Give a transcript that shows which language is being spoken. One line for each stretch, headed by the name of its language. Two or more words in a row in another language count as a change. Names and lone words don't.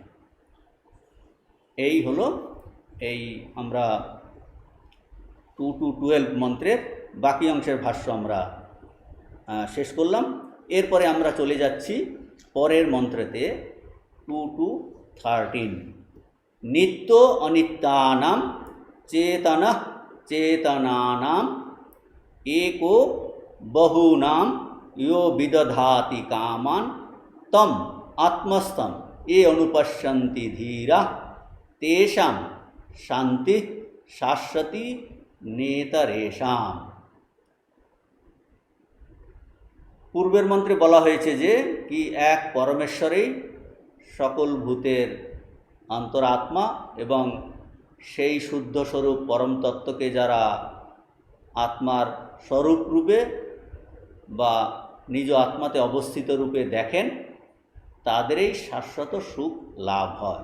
Bangla: এই হলো এই আমরা 2 to 12 মন্ত্রের বাকি অংশের ভাষ্য আমরা শেষ করলাম। এরপরে আমরা চলে যাচ্ছি পরের মন্ত্রেতে 2 to 13।
Sanskrit: নিত্য অনিত্যানাম চেতনা চেতনানাম एको বহুনাম यो विदधाति कामान तम आत्मस्थम ये अनुपश्यन्ति धीरा तेषां शांति शाश्वती नेतरेषाम।
Bangla: পূর্বের মন্ত্রে বলা হয়েছে যে কি এক পরমেশ্বরেই সকল ভূতের অন্তরাত্মা এবং সেই শুদ্ধ স্বরূপ পরম তত্ত্বকে যারা আত্মার স্বরূপ রূপে বা নিজ আত্মাতে অবস্থিত রূপে দেখেন, তাদেরই শাশ্বত সুখ লাভ হয়।